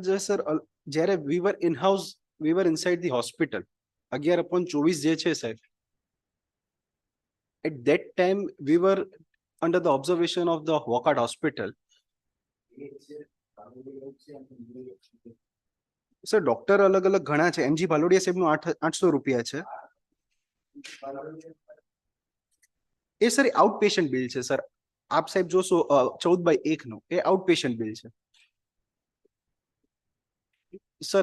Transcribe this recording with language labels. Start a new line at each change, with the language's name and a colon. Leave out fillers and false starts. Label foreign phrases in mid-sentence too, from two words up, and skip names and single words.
Gujarati: જે સર જ્યારે
English: we were in house, we were inside the hospital.
Gujarati: 11/24 જે છે સાહેબ,
English: at that time we were under the observation of the Junagadh hospital.
Gujarati: સર ડોક્ટર અલગ અલગ ઘણા છે. એમજી ભાલોડિયા સાહેબ નું 800 રૂપિયા છે. એ સર
English: out patient bill
Gujarati: છે સર. આપ સાહેબ જોશો 14/1 નું એ
English: out patient bill
Gujarati: છે સર.